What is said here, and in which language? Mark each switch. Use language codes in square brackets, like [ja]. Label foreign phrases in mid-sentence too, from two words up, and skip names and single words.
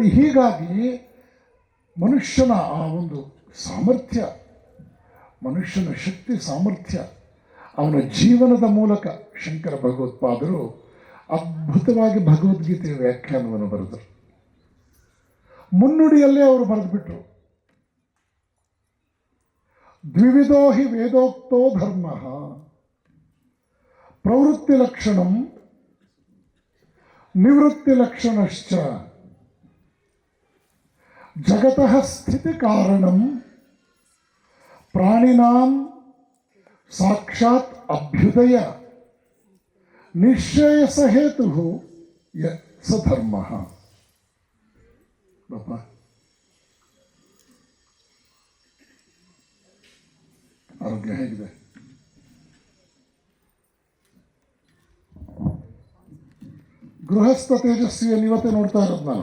[kn] ಹೀಗಾಗಿ ಮನುಷ್ಯನ ಆ ಒಂದು ಸಾಮರ್ಥ್ಯ, ಮನುಷ್ಯನ ಶಕ್ತಿ ಸಾಮರ್ಥ್ಯ, ಅವನ ಜೀವನದ ಮೂಲಕ ಶಂಕರ ಭಗವತ್ಪಾದರು ಅದ್ಭುತವಾಗಿ ಭಗವದ್ಗೀತೆಯ ವ್ಯಾಖ್ಯಾನವನ್ನು ಬರೆದರು. ಮುನ್ನುಡಿಯಲ್ಲೇ ಅವರು ಬರೆದುಬಿಟ್ರು, [sa] ದ್ವಿವಿಧೋ ಹಿ ವೇದೋಕ್ತೋ ಧರ್ಮ ಪ್ರವೃತ್ತಿ ಲಕ್ಷಣಂ ನಿವೃತ್ತಿ ಲಕ್ಷಣಶ್ಚ ಜಗತಃ ಸ್ಥಿತಿ ಕಾರಣಂ ಪ್ರಾಣಿನಾಂ ಸಾಕ್ಷಾತ್ ಅಭ್ಯುದಯ ನಿಶ್ರೇಯಸ ಹೇತು ಸ ಧರ್ಮ. [kn] ಬಾಪ, ಆರೋಗ್ಯ ಹೇಗಿದೆ? ಗೃಹಸ್ಥ ತೇಜಸ್ವಿಯನ್ನು ಇವತ್ತೇ ನೋಡ್ತಾ ಇರೋದು ನಾನು.